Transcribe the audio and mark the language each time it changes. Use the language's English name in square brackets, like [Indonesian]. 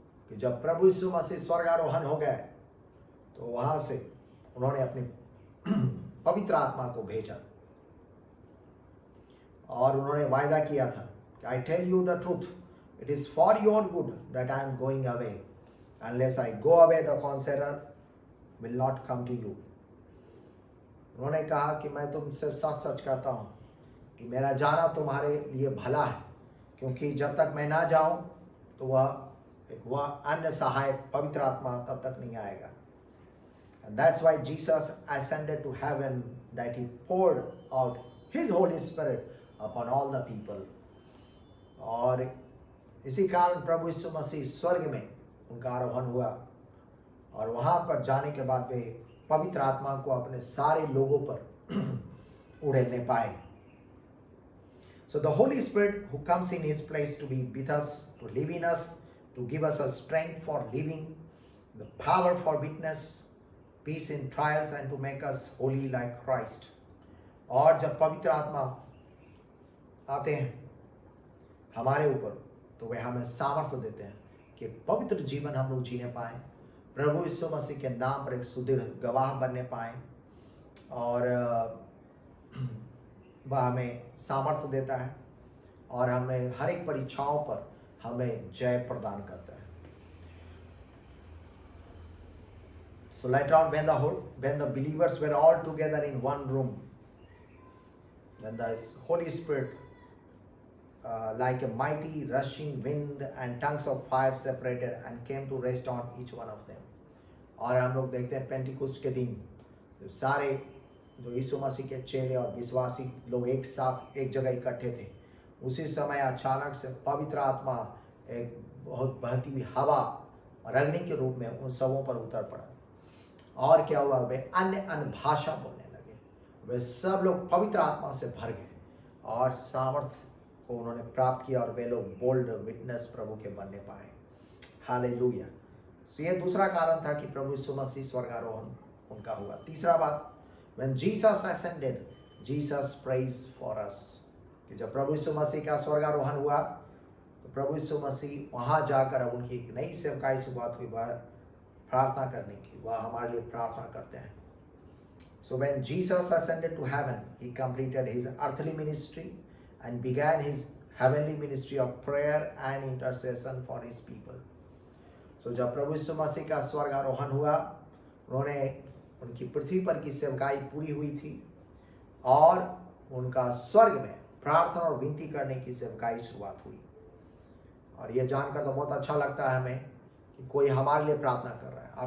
[Hindi] कि जब प्रभु यीशु मसीह स्वर्गारोहण हो गए तो वहां से उन्होंने अपनी पवित्र आत्मा को भेजा और उन्होंने वायदा किया था कि [English] I tell you the truth, it is for your good that I am going away, unless I go away the counsellor will not come to you. [Hindi] उन्होंने कहा कि मैं तुमसे सच सच कहता हूं कि मेरा जाना तुम्हारे लिए भला है, क्योंकि जब तक मैं ना जाऊं तो वह अन्य सहायक पवित्र आत्मा तब तक नहीं आएगा। [English] And that's why Jesus ascended to heaven, that he poured out his Holy Spirit upon all the people. [Hindi] और इसी कारण प्रभु यीशु मसीह स्वर्ग में उनका आरोहण हुआ और वहां पर जाने के बाद वे पवित्र आत्मा को अपने सारे लोगों पर उड़ेलने पाए। [English] So the Holy Spirit who comes in his place to be with us, to live in us, to give us a strength for living, the power for witness, peace in trials, and to make us holy like Christ। [Hindi] और जब पवित्र आत्मा आते हैं हमारे ऊपर तो वे हमें सामर्थ्य देते हैं कि पवित्र जीवन हम लोग जीने पाए, प्रभु यीशु मसीह के नाम पर एक सुदृढ़ गवाह बनने पाए, और वह हमें सामर्थ्य देता है और हमें हर एक परीक्षाओं पर हमें जय प्रदान करता है। [English] So later on, when the believers were all together in one room, then the Holy Spirit, like a mighty rushing wind and tongues of fire, separated and came to rest on each one of them। [Hindi] और हम लोग देखते हैं पेंटिकुस्ट के दिन जो सारे जो यीशु मसीह के चेले और विश्वासी लोग एक साथ एक जगह इकट्ठे थे, उसी समय अचानक से पवित्र आत्मा एक बहुत बहती हुई हवा और अग्नि के रूप में उन सबों पर उतर पड़ा। और क्या हुआ, वे अन्य भाषा बोलने लगे। वे सब लोग पवित्र आत्मा से भर गए और सामर्थ को उन्होंने प्राप्त किया और वे लोग बोल्ड विटनेस प्रभु के बनने पाए। हालेलुया। सो ये दूसरा कारण था कि प्रभु यीशु मसीह स्वर्गारोहण उनका हुआ। तीसरा बात, [English] when Jesus ascended, Jesus prays for us, [Hindi] कि जब प्रभु यीशु मसीह का स्वर्गारोहण हुआ तो प्रभु यीशु मसीह वहाँ जाकर अब उनकी एक नई सेवकाई शुरुआत हुई, वह प्रार्थना करने की, वह हमारे लिए प्रार्थना करते हैं। [English] So when Jesus ascended to heaven, he completed his earthly ministry and began his heavenly ministry of prayer and intercession for his people. [Hindi] So जब प्रभु यीशु मसीह का स्वर्गारोहण हुआ, उन्होंने उनकी पृथ्वी पर की सेवकाई पूरी हुई थी और उनका स्वर्ग में प्रार्थना और विनती करने की सेवकाई शुरुआत हुई। और ये जानकर तो बहुत अच्छा लगता है हमें कि कोई हमारे लिए प्रार्थना कर रहा है।